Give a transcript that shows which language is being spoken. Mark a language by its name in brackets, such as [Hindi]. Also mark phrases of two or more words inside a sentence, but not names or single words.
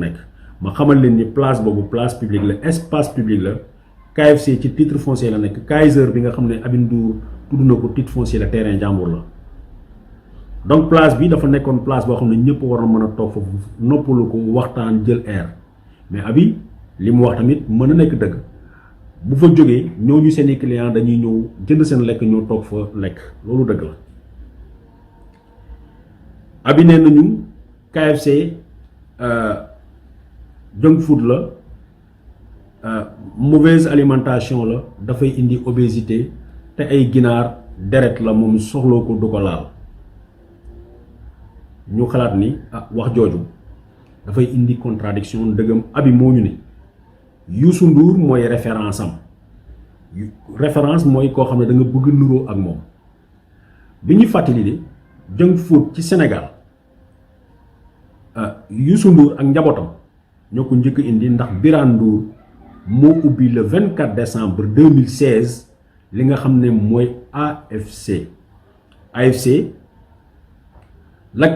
[Wolof] nekk ma xamal leen ni place boobu [French] place publique [Wolof] la [French] espace public [Wolof] la KFC ci [French] titre foncier [Wolof] la nekk Kaiser bi nga xam ne Aby Ndour tudd na ko [French] titre foncier [Wolof] la terrain jàmbur la donc place bi dafa nekkoon place boo xam ne ñëpp war na mën a toog foofu noppalu ko waxtaan jël air mais Aby li mu wax tamit mën a nekk dëgg bu fa jógee ñooñu seeni client dañuy ñëw jënd seen lekk ñëw toog fa lekk loolu dëgg la Aby nee nañu KFC [English] junk food [Wolof] la [French] mauvaise alimentation [Wolof] la dafay indi obésité te ay ginaar deret la moom soxloo ko du ko laal ñu xalaat ni wax jooju dafay indi contradiction ndëgam Aby moo ñu ni Youssou Ndour mooy référence am référence mooy koo xam ne da nga bëgg nuroo ak moom bi ñu fàttali de [English] junk food [Wolof] ci Sénégal Youssou Ndour ak njabootam ñoo ko njëkk indi ndax Birane Ndour moo ubbi [French] le 24 décembre 2016 [Wolof] li nga xam ne mooy AFC la